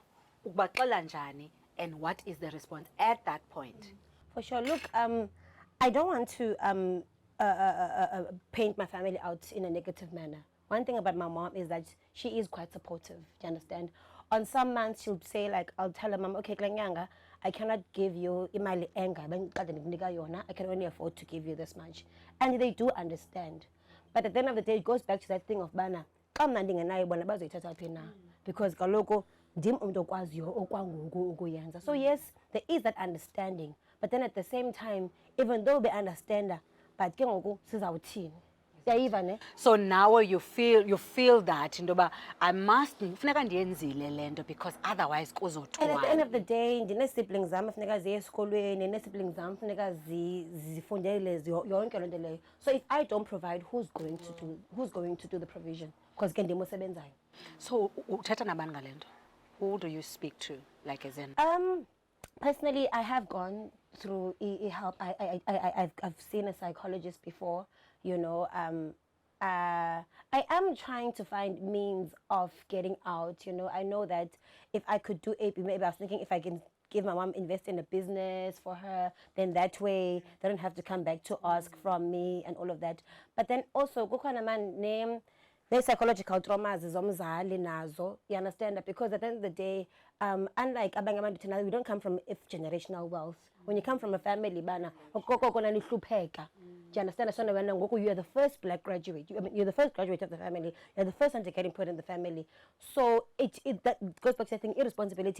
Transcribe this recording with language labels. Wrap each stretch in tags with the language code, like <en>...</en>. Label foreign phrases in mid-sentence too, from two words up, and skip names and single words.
<en>And what is the response at that point? For sure. Look, I don't want to paint my family out in a negative manner. One thing about my mom is that she is quite supportive. Do you understand? On some months, she'll say, like, I'll tell her, Mom, okay, Klanyanga, I cannot give you</en> <xh>imali enga.</xh> <en>I can only afford to give you this much. And they do understand. But at the end of the day, it goes back to that thing of bana.</en> <xh>Because kaloko ndim umuntu okwaziyo okwangoku ukuyenza.</xh> <en>So yes, there is that understanding. But then at the same time, even though they understand, but</en> <xh>ke ngoku sizawuthini? Siyayiva ne?</xh> <en>So now you feel that indoba I must</en> <xh>funeka ndiyenzile lento</xh> <en>because otherwise And at the end</en> <xh>kuzothwana.</xh> <en>of the day,</en> <xh>ndine-siblings zam funeka ziye esikolweni, ne-siblings zam funeka zifundele yonke loo nto leyo.</xh> <en>So if I don't provide, who's going to do the provision?</en> <xh>Because ke ndim osebenzayo. So uthetha nabani ngale nto?</xh> <en>Who do you speak to, like as in? Personally, I have gone through help. I've seen a psychologist before. You know, I am trying to find means of getting out. You know, I know that if I could do AP, maybe I was thinking if I can give my mom, invest in a business for her, then that way they don't have to come back to ask from me and all of that. But then also, name. There's psychological traumas</en> <xh>zomzali nazo.</xh> <en>You understand that? Because at the end of the day, unlike abangamandu, we don't come from generational wealth. When you come from a family, bana, do you understand? So you are the first black graduate. You're the first graduate of the family. You're the first one to get input in the family. So that goes back to, I think, irresponsibility.</en>